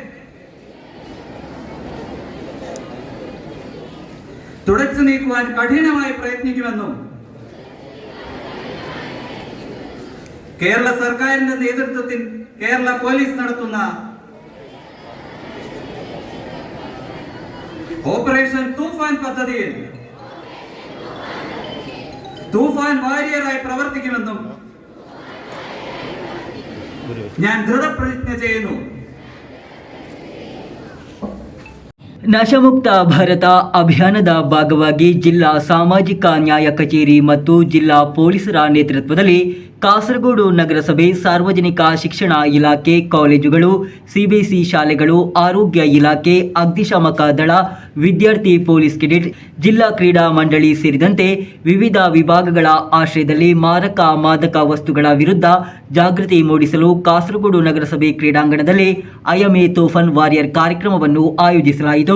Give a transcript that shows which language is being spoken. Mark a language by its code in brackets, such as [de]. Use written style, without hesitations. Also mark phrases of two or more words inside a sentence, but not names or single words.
[ml] തുടച്ചു നീക്കുവാൻ കഠിനമായി പ്രയത്നിക്കുമെന്നും കേരള സർക്കാരിന്റെ നേതൃത്വത്തിൽ കേരള പോലീസ് നടത്തുന്ന ഓപ്പറേഷൻ തൂഫാൻ പദ്ധതിയിൽ തൂഫാൻ വാരിയറായി പ്രവർത്തിക്കുമെന്നും ഞാൻ ദൃഢപ്രതിജ്ഞ ചെയ്യുന്നു. [kn] ನಶಮುಕ್ತ ಭಾರತ ಅಭಿಯಾನದ ಭಾಗವಾಗಿ ಜಿಲ್ಲಾ ಸಾಮಾಜಿಕ ನ್ಯಾಯ ಕಚೇರಿ ಮತ್ತು ಜಿಲ್ಲಾ ಪೊಲೀಸರ ನೇತೃತ್ವದಲ್ಲಿ ಕಾಸರಗೋಡು ನಗರಸಭೆ, ಸಾರ್ವಜನಿಕ ಶಿಕ್ಷಣ ಇಲಾಖೆ, ಕಾಲೇಜುಗಳು, ಸಿಬಿಎಸ್ಇ ಶಾಲೆಗಳು, ಆರೋಗ್ಯ ಇಲಾಖೆ, ಅಗ್ನಿಶಾಮಕ ದಳ, ವಿದ್ಯಾರ್ಥಿ ಪೊಲೀಸ್ ಕೆಡೆಟ್, ಜಿಲ್ಲಾ ಕ್ರೀಡಾ ಮಂಡಳಿ ಸೇರಿದಂತೆ ವಿವಿಧ ವಿಭಾಗಗಳ ಆಶ್ರಯದಲ್ಲಿ ಮಾದಕ ವಸ್ತುಗಳ ವಿರುದ್ಧ ಜಾಗೃತಿ ಮೂಡಿಸಲು ಕಾಸರಗೋಡು ನಗರಸಭೆ ಕ್ರೀಡಾಂಗಣದಲ್ಲಿ ಐಎಂಎ ತೋಫನ್ ವಾರಿಯರ್ ಕಾರ್ಯಕ್ರಮವನ್ನು ಆಯೋಜಿಸಲಾಯಿತು.